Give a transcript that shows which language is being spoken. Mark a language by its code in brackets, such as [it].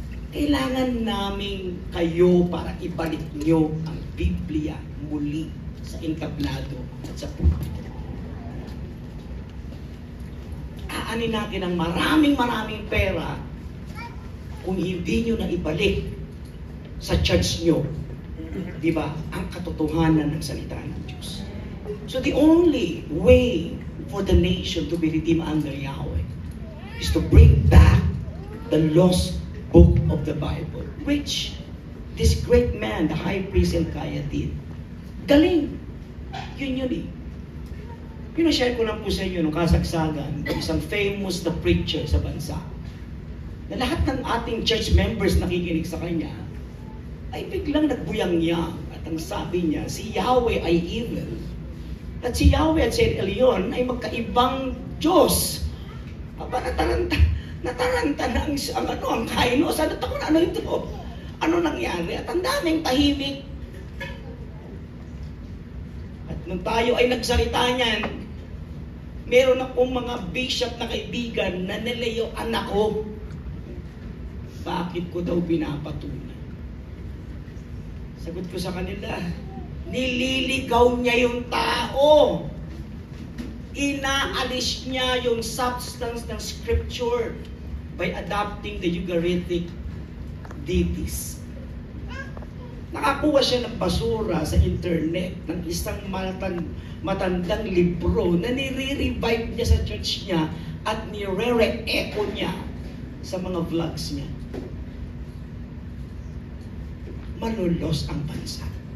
[tl] Kailangan namin kayo para ibalik nyo ang Biblia muli sa entablado at sa pulpito. Aanin natin ang maraming pera kung hindi nyo na ibalik sa church nyo, di ba, ang katotohanan ng salita ng Diyos. [en] So the only way for the nation to be redeemed under Yahweh is to bring back the lost book of the Bible, which this great man, the high priest Hilkiah, did. [tl] Galing. Yun eh. Pinashare ko lang po sa inyo nung kasagsagan, isang famous na preacher sa bansa, na lahat ng ating church members nakikinig sa kanya, ay biglang nagbuyang-yang. At ang sabi niya, si Yahweh ay evil. At si Yahweh at si Elyon ay magkaibang Diyos. Aba, nataranta na ang kainos. Ano ito? Ano nangyari? At ang daming tahimik. At nung tayo ay nagsalita niyan, meron akong mga bishop na kaibigan na nilayuan ako. Bakit ko daw pinapatunan? Sagot ko sa kanila, nililigaw niya yung tao. Inaalis niya yung [en] substance ng scripture by adopting the Ugaritic deities. [tl] Nakakuha siya ng basura sa internet ng isang matandang libro na nire-revive niya sa church niya at nire-re-echo niya sa mga vlogs niya. Malulos ang bansa.